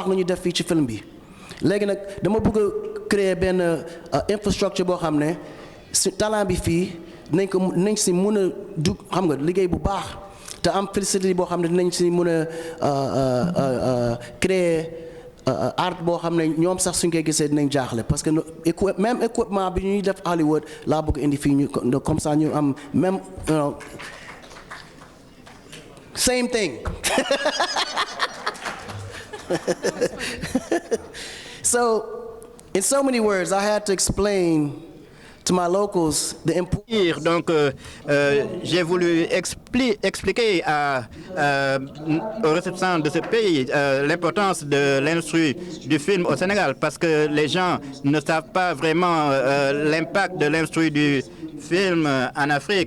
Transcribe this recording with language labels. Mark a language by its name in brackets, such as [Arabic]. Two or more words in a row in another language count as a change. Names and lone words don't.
[Wolof] nu ñuy def fii ci film bi léegi nag dama bëgg a créer benn infrastructure boo xam ne si talent bi fii nañ si mun a dugg xam nga liggéey bu baax te am facilité boo xam ne dinañ si mun a créer art boo xam ne ñoom sax suñ koy gisee dinañ jaaxle parce que [French] même équipement [Wolof] bi ñuy def Hollywood laa bëgg indi fii ñu [French] comme ça [Wolof] ñu am même [English] same thing. So, in so many words, I had to explain to my locals the importance. [French] Donc, j'ai voulu expliquer aux ressortissants de ce pays l'importance de l'industrie du film au Sénégal, parce que les gens ne savent pas vraiment l'impact de l'industrie du film en Afrique.